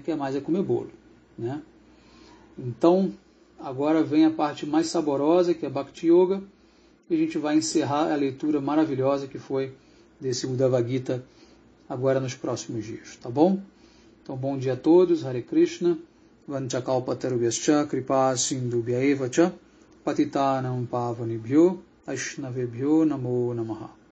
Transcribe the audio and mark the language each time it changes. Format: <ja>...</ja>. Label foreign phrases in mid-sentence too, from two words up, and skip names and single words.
<pt>Quer mais é comer bolo, né? Então agora vem a parte mais saborosa, que é Bhakti Yoga, e a gente vai encerrar a leitura maravilhosa que foi desse Uddhava Gita agora nos próximos dias, tá bom? Então bom dia a todos,</pt> <sa>Hare Krishna, Vanchakalpatarubhyascha kripa sindhubhya eva cha patitanam pavanebhyo Vaishnavebhyo namo namaha.</sa>